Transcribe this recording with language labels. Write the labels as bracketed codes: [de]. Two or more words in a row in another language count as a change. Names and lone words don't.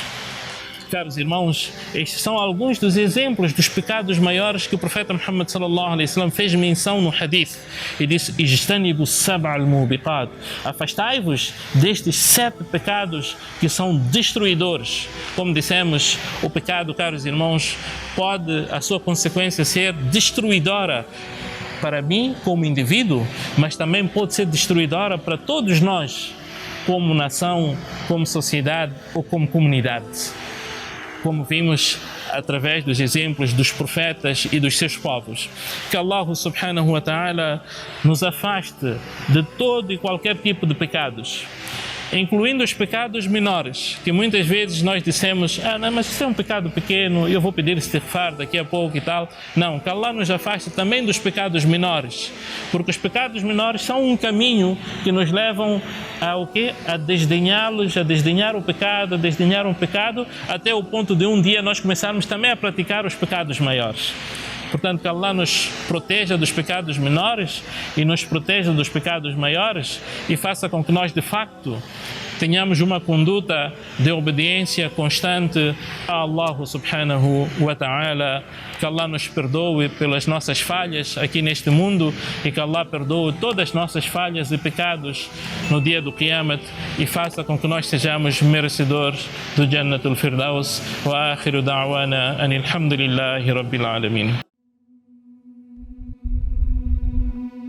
[pt] Caros irmãos, estes são alguns dos exemplos dos pecados maiores que o profeta Muhammad [ar] صلى الله عليه وسلم [pt] fez menção no hadith e disse: [ar] "اجتنبوا السبع الموبقات", [pt] afastai-vos destes 7 pecados que são destruidores. Como dissemos, o pecado, caros irmãos, pode a sua consequência ser destruidora para mim como indivíduo, mas também pode ser destruidora para todos nós como nação, como sociedade ou como comunidade. Como vimos através dos exemplos dos profetas e dos seus povos. Que Allah [ar] سبحانه وتعالى [pt] nos afaste de todo e qualquer tipo de pecados, incluindo os pecados menores, que muitas vezes nós dissemos: não, mas isso é um pecado pequeno, eu vou pedir istighfar daqui a pouco e tal. Não, que Allah nos afaste também dos pecados menores, porque os pecados menores são um caminho que nos levam a o quê? A desdenhá-los, a desdenhar o pecado, a desdenhar um pecado, até o ponto de um dia nós começarmos também a praticar os pecados maiores. Portanto, que Allah nos proteja dos pecados menores e nos proteja dos pecados maiores e faça com que nós, de facto, tenhamos uma conduta de obediência constante a Allah [ar] سبحانه وتعالى. [pt] Que Allah nos perdoe pelas nossas falhas aqui neste mundo e que Allah perdoe todas as nossas falhas e pecados no dia do Qiyamah e faça com que nós sejamos merecedores do Jannatul Firdaus. [ar] وآخر دعوانا أن الحمد لله رب العالمين.